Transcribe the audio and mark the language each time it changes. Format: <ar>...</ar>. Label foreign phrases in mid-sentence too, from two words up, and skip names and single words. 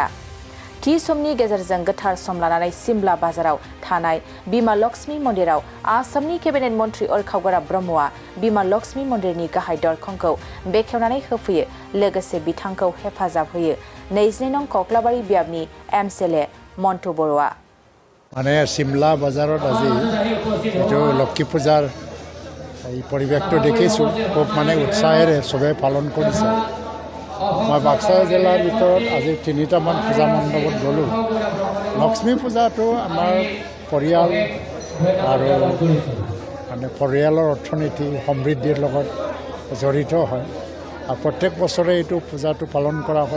<brx>थि समनि गेजेरजों गोथार सम लानानै सिमला बाजाराव थानाय बिमा लक्ष्मी मन्दिराव आसामनि केबिनेट मन्त्रि अर्खाव ब्रह्मआ बिमा लक्ष्मी मन्दिरनि गाहाय दरखंखौ बेखेवनानै होफैयो, लोगोसे बिथांखौ हेफाजाब होयो 22 नं कक्लाबारि बियाबनि एमएलए मन्टु बर'आ।</brx> <as>মানে সিমলা বাজাৰত আজি এইটো লক্ষ্মী পূজাৰ এই পৰিৱেশটো দেখিছোঁ, খুব মানে উৎসাহেৰে চবে পালন কৰিছে। মই বাক্সা জিলাৰ ভিতৰত আজি 3টামান পূজা মণ্ডপত গ'লোঁ। লক্ষ্মী পূজাটো আমাৰ পৰিয়াল আৰু মানে পৰিয়ালৰ অৰ্থনীতি সমৃদ্ধিৰ লগত জড়িত হয় আৰু প্ৰত্যেক বছৰে এইটো পূজাটো পালন কৰা হয়।</as>